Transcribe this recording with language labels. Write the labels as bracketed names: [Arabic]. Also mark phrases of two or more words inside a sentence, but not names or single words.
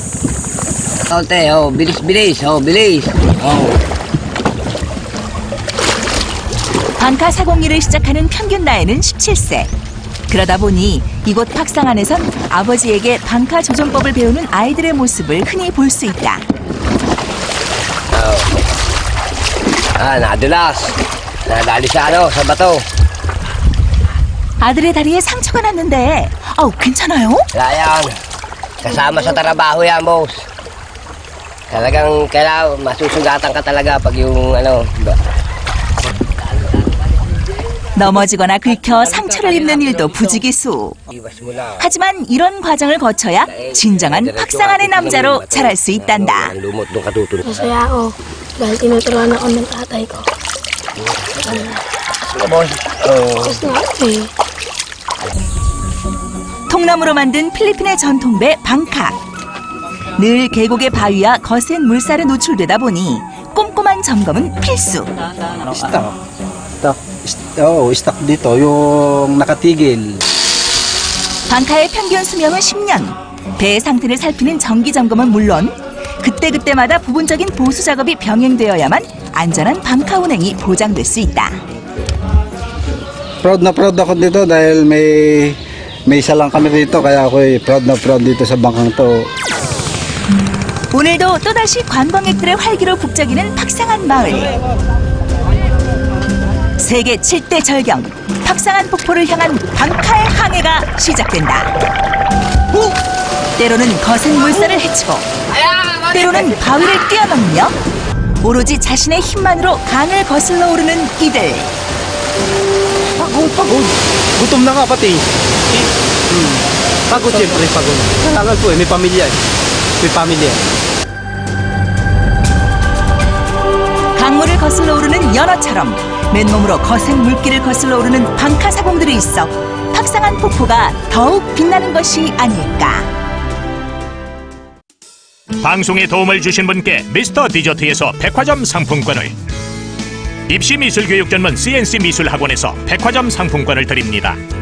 [Filipino] bilis. [Korean] 방카 사공일을 시작하는 평균 나이는 17세. 그러다 보니 이곳 팍상안에선 아버지에게 방카 조종법을 배우는 아이들의 모습을 흔히 볼 수 있다. [Filipino] Nadulas. Nadali sa bato. [Korean] 아들의 다리에 상처가 났는데, 괜찮아요? [Filipino] Yan. Kasama sa trabaho yan, boss. Talagang kailangan masusugatan ka talaga pag yung [Korean] 넘어지거나 긁혀 상처를 입는 일도 부지기수. 하지만 이런 과정을 거쳐야 진정한 팍상안의 남자로 자랄 수 있단다. [Filipino] Masaya ako dahil tinuturuan ako ng tatay ko. [Korean] 통나무로 만든 필리핀의 전통배 방카. 늘 계곡의 바위와 거센 물살에 노출되다 보니 꼼꼼한 점검은 필수. [Filipino] Stuck dito, yung nakatigil. [Korean] 방카의 평균 수명은 10년. 배의 상태를 살피는 정기 점검은 물론 그때그때마다 부분적인 보수 작업이 병행되어야만 안전한 방카 운행이 보장될 수 있다. [Filipino] Proud na proud ako dito dahil may isa lang kami dito kaya ako'y proud na proud dito sa bangkang to. [Korean] 오늘도 또다시 관광객들의 활기로 북적이는 팍상안 마을. 세계 7대 절경, 팍상안 폭포를 향한 방카의 항해가 시작된다. 때로는 거센 물살을 헤치고 때로는 바위를 뛰어넘으며 오로지 자신의 힘만으로 강을 거슬러 오르는 이들. [Filipino] Pagod. Gutom na nga pati. Pagod siyempre, pagod. Tagal po may pamilya [Korean] 강물을 거슬러 오르는 연어처럼 맨몸으로 거센 물길을 거슬러 오르는 방카 사공들이 있어 팍상안 폭포가 더욱 빛나는 것이 아닐까. 방송에 도움을 주신 분께 미스터 디저트에서 백화점 상품권을, 입시미술교육 전문 CNC 미술학원에서 백화점 상품권을 드립니다.